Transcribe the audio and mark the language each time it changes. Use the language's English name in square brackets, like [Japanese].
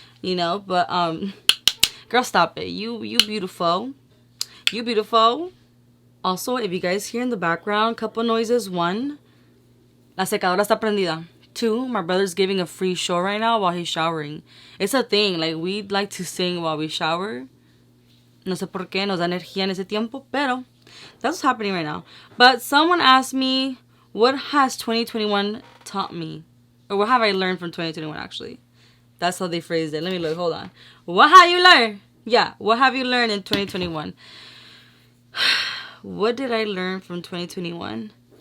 [English] You know. But girl, stop it. You beautiful. You beautiful. Also, if you guys hear in the background, couple noises. One, [Spanish] la secadora está prendida. [English] Two, my brother's giving a free show right now while he's showering. It's a thing. Like, we like to sing while we shower. [Spanish] No sé por qué, nos da energía en ese tiempo, pero [English] that's what's happening right now. But someone asked me, what has 2021 taught me? Or what have I learned from 2021, actually? That's how they phrased it. Let me look. Hold on. What have you learned? Yeah, what have you learned in 2021? What did I learn from 2021?